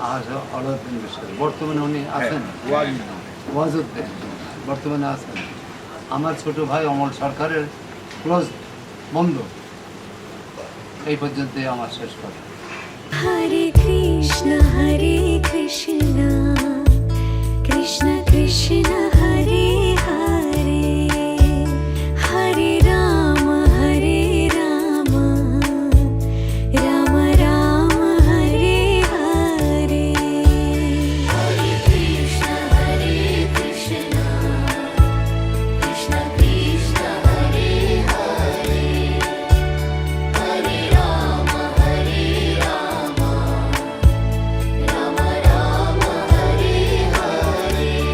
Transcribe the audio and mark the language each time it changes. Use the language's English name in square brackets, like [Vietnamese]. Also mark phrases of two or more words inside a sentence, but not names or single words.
[Bangla] অলউদ্দিন বিশ্বাস। বর্তমানে উনি আছেন? ওয়াজুদ্দিন বর্তমানে আছেন। আমার ছোট ভাই অমল সরকারের ক্লোজ বন্ধু। এই পর্যন্তই আমার শেষ কথা। হরে কৃষ্ণ কৃষ্ণ কৃষ্ণ হরে হরে, হরে রাম রাম রাম হরে হরে। হরে কৃষ্ণ কৃষ্ণ কৃষ্ণ হরে হরে, হরে রাম রাম রাম হরে হরে।